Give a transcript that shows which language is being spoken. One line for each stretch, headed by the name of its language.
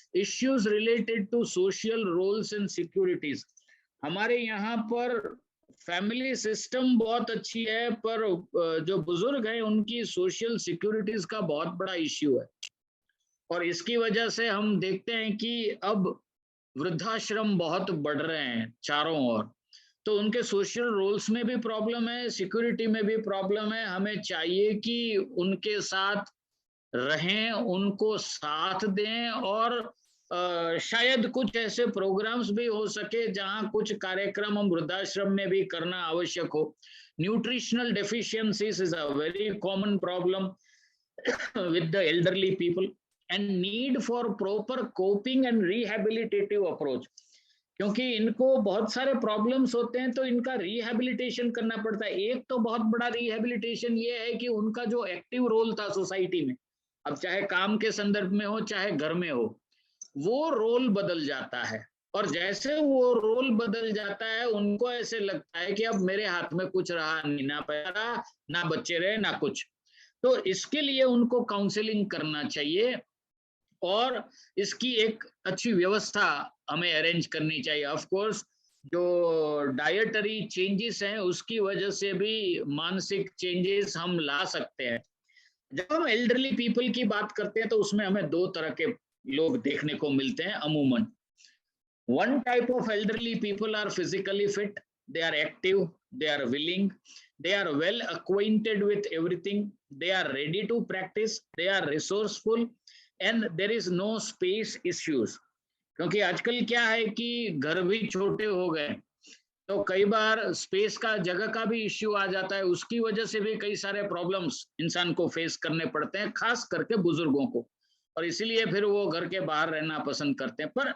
English: issues related to social roles and securities,
Hindi: हमारे यहाँ पर फैमिली सिस्टम बहुत अच्छी है, पर जो बुजुर्ग हैं उनकी सोशल सिक्योरिटीज का बहुत बड़ा इश्यू है, और इसकी वजह से हम देखते हैं कि अब वृद्धाश्रम बहुत बढ़ रहे हैं चारों ओर, तो उनके सोशल रोल्स में भी प्रॉब्लम है, सिक्योरिटी में भी प्रॉब्लम है। हमें चाहिए कि उनके साथ रहें, उनको साथ दें, और शायद कुछ ऐसे प्रोग्राम्स भी हो सके जहां कुछ कार्यक्रम हम वृद्धाश्रम में भी करना आवश्यक हो।
English: Nutritional deficiencies is a very common problem with the elderly people and need for proper coping and rehabilitative approach.
Hindi: क्योंकि इनको बहुत सारे प्रॉब्लम्स होते हैं तो इनका रिहैबिलिटेशन करना पड़ता है। एक तो बहुत बड़ा रिहैबिलिटेशन ये है कि उनका जो एक्टिव रोल था सोसाइटी में, अब चाहे काम के संदर्भ में हो चाहे घर में हो, वो रोल बदल जाता है। और जैसे वो रोल बदल जाता है उनको ऐसे लगता है कि अब मेरे हाथ में कुछ रहा नहीं, ना पैसा ना बच्चे रहे ना कुछ। तो इसके लिए उनको काउंसलिंग करना चाहिए और इसकी एक अच्छी व्यवस्था हमें अरेंज करनी चाहिए। ऑफ कोर्स जो डाइटरी चेंजेस हैं उसकी वजह से भी मानसिक चेंजेस हम ला सकते हैं। जब हम एल्डरली पीपल की बात करते हैं तो उसमें हमें दो तरह के लोग देखने को मिलते हैं अमूमन।
English: One type of elderly people are physically fit, they are active, they are willing, they are well acquainted with everything, they are ready to practice, they are resourceful, and there is no space issues.
Hindi: क्योंकि आजकल क्या है कि घर भी छोटे हो गए तो कई बार स्पेस का, जगह का भी इश्यू आ जाता है, उसकी वजह से भी कई सारे प्रॉब्लम्स इंसान को फेस करने पड़ते हैं, खास करके बुजुर्गों को, और इसीलिए फिर वो घर के बाहर रहना पसंद करते हैं।